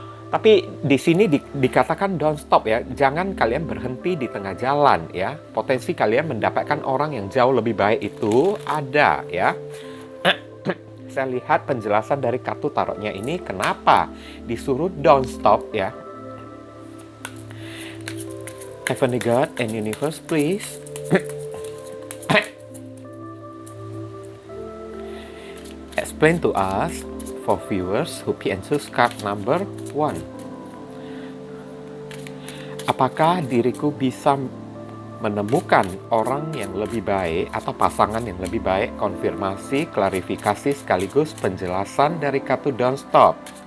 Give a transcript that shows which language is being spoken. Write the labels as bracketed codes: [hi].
[id] Tapi di sini dikatakan [en] don't stop [id] ya. Jangan kalian berhenti di tengah jalan ya. Potensi kalian mendapatkan orang yang jauh lebih baik itu ada ya. Saya lihat penjelasan dari kartu tarotnya ini kenapa disuruh [en] don't stop [id] ya. [en] Heavenly God and Universe, please explain to us for viewers who pick and choose card number 1. [id] Apakah diriku bisa menemukan orang yang lebih baik atau pasangan yang lebih baik? Konfirmasi, klarifikasi sekaligus penjelasan dari kartu don't stop.